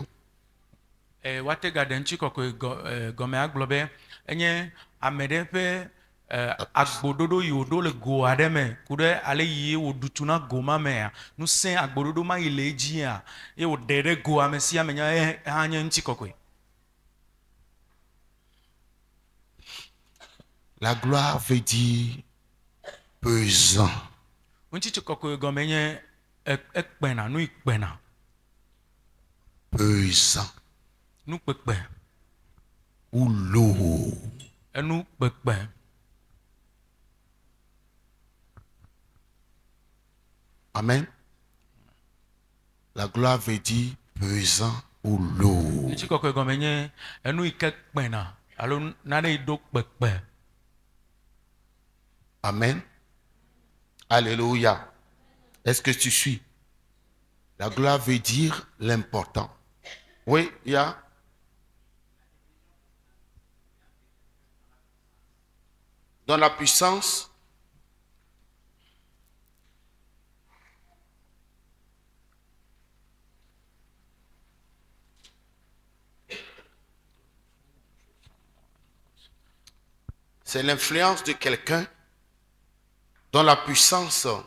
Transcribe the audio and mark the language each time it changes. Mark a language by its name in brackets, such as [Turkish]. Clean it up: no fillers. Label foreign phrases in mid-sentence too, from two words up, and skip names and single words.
[Ewe] Woate ga ɖe ŋutikɔkɔe gɔme agblɔ be enye ame ɖe ƒe agboɖoɖo yi wòɖo le go aɖe me ku ɖe ale yi wòɖutu na go ma mea. Ŋusẽ agboɖoɖo ma yi le edzia ye wòɖe ɖe goa me sia me nya hã nye ŋutikɔkɔe. [French] La gloire veut dire pesant. [Ewe] Ŋutikɔkɔe gɔme nye ekpena, nu yi kpena, [French] Pesant [Ewe] nukpekpe, [French] ou lourd. [Ewe] enu kpekpe. Amen. [French] La gloire veut dire pesant ou lourd. [Ewe] Ŋutikɔkɔe gɔme nye enu yi ke kpena alo nane yi ɖo kpekpe. Amen. Alléluia. [French] Est-ce que tu suis? La gloire veut dire l'important. Oui, il y a. Dans la puissance, c'est l'influence de quelqu'un dont la puissance